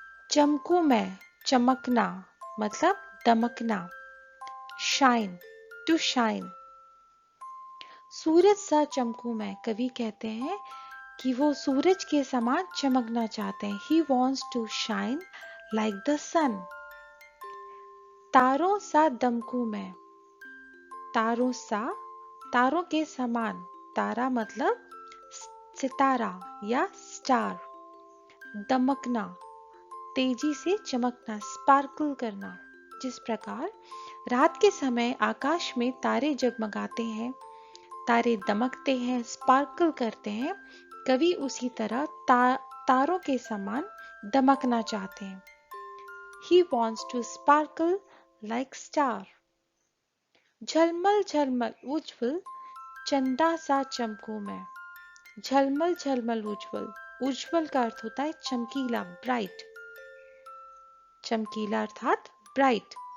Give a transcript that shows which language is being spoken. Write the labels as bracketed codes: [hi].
[hi] चमकूं मैं, चमकना मतलब दमकना। Shine, to shine. सूरज सा चमकूं मैं, कवि कहते हैं कि वो सूरज के समान चमकना चाहते हैं। [en] He wants to shine like the sun. [hi] तारों सा दमकूं मैं, तारों सा, तारों के समान। तारा मतलब सितारा या स्टार। दमकना, तेजी से चमकना, स्पार्कल करना। जिस प्रकार रात के समय आकाश में तारे जगमगाते हैं, तारे दमकते हैं, स्पार्कल करते हैं, कवि उसी तरह तारों के समान दमकना चाहते हैं। [en] He wants to sparkle like star. [hi] झलमल झलमल उज्ज्वल चंदा सा चमकूं मैं। झलमल झलमल उज्ज्वल। उज्ज्वल का अर्थ होता है चमकीला, ब्राइट। चमकीला अर्थात ब्राइट।